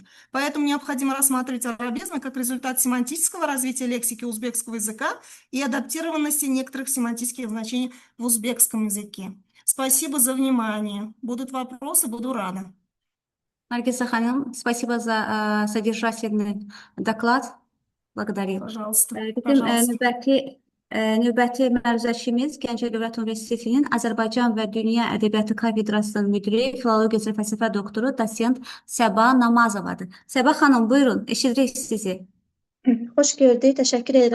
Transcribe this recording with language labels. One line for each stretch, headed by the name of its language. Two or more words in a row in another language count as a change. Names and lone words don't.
Russian: Поэтому необходимо рассматривать арабизмы как результат семантического развития лексики узбекского языка и адаптированности некоторых семантических значений в узбекском языке. Спасибо за внимание. Будут вопросы, буду рада. Наргиза Ханым, спасибо за содержательный доклад. Благодарю. Пожалуйста.
Azerbaijani: Bizim növbəti məruzəçimiz Gəncə Dövlət Universitetinin Azərbaycan və Dünya Ədəbiyyatı kafedrasının müdiri, filologiya üzrə fəlsəfə doktoru, dosent Səba Namazovadır. Səba xanım, buyurun, eşidirik sizi. Xoş gördük. Təşəkkür edirəm